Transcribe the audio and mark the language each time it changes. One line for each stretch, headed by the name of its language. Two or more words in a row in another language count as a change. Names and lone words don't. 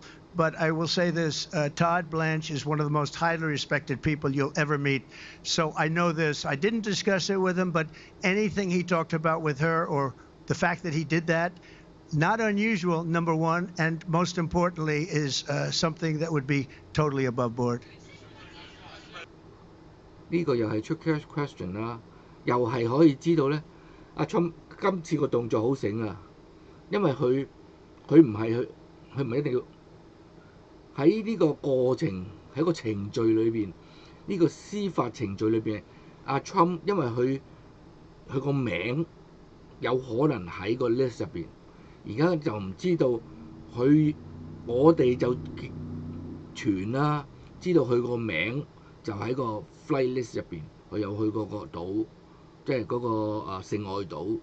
English: But I will say this, Todd Blanche is one of the most highly respected people you'll ever meet. So I know this. I didn't discuss it with him, but anything he talked about with her or the fact that he did that, not unusual, number one, and most importantly is something that would be totally above board.
Cantonese: 呢個又係出 question 啦，又係可以知道咧，阿 Trump 今次個動作好醒啊，因為佢唔係一定要喺呢個過程喺個程序裏邊，呢個司法程序裏邊，阿 Trump 因為佢個名有可能喺個 list 入邊，而家就唔知道我哋就傳啦，知道佢個名就喺個
English: flight list
Cantonese: 入邊，佢有去過個島，即係嗰個性愛島。